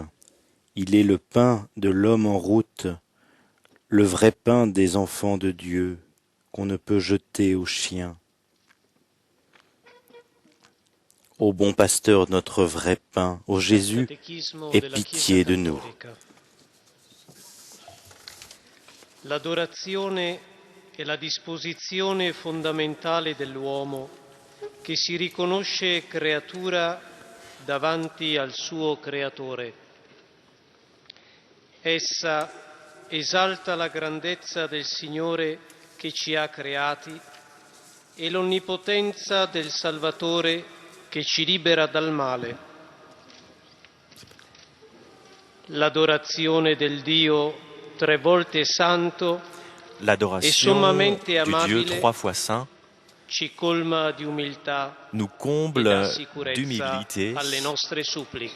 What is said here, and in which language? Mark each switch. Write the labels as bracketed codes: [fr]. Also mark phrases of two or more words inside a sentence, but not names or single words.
[fr] Il est le pain de l'homme en route, le vrai pain des enfants de Dieu, qu'on ne peut jeter aux chiens. Ô bon pasteur, notre vrai pain, ô Jésus, aie pitié de nous. [it] L'adorazione è la disposizione fondamentale dell'uomo che si riconosce creatura davanti al suo creatore. Essa esalta la grandezza del Signore che ci ha creati e l'onnipotenza del Salvatore che ci libera dal male. L'adorazione del Dio tre volte santo e sommamente amabile [fr] du Dieu 3 fois saint [it] ci colma di umiltà [fr] nous comble d'humilité [it] alle nostre suppliche.